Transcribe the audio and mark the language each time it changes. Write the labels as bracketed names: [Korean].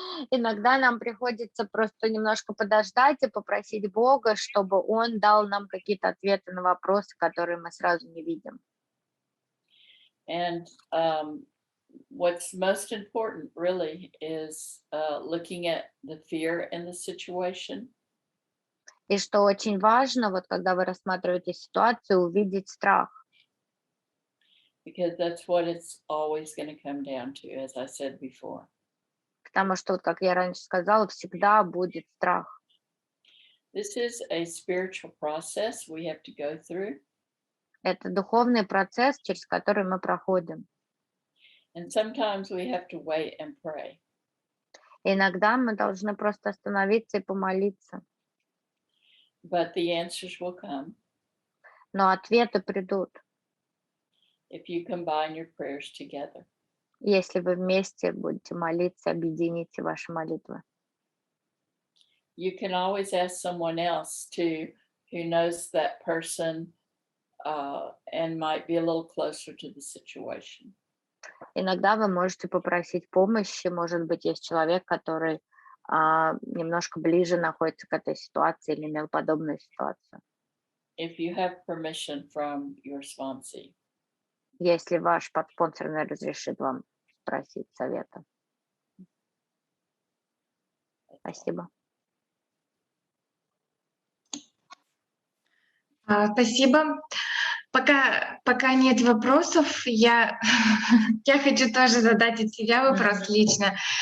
[Russian] Иногда нам приходится просто немножко подождать и попросить Бога, чтобы Он дал нам какие-то ответы на вопросы, которые мы сразу не видим. [English] And what's most important really is looking at the fear in the situation. [Russian] И что очень важно, вот когда вы рассматриваете ситуацию, увидеть страх. [English] Because that's what it's always going to come down to, as I said before. [Russian] Потому что, вот, как я раньше сказала, всегда будет страх. [English] This is a spiritual process we have to go through. [Russian] Это духовный процесс, через который мы проходим. [English] And sometimes we have to wait and pray. [Russian] Иногда мы должны просто остановиться и помолиться. [English] But the answers will come. [Russian] Но ответы придут. [English] If you combine your prayers together. [Russian] Если вы вместе будете молиться, объедините ваши молитвы. [English] You can always ask someone else who knows that person and might be a little closer to the situation. [Russian] Иногда вы можете попросить помощи, может быть, есть человек, который немножко ближе находится к этой ситуации или имел подобную ситуацию. [English] If you have permission from your sponsee. [Russian] Если ваш подспонсорный разрешит вам спросить совета. Спасибо. Спасибо. Пока нет вопросов, я хочу тоже задать от себя вопрос лично.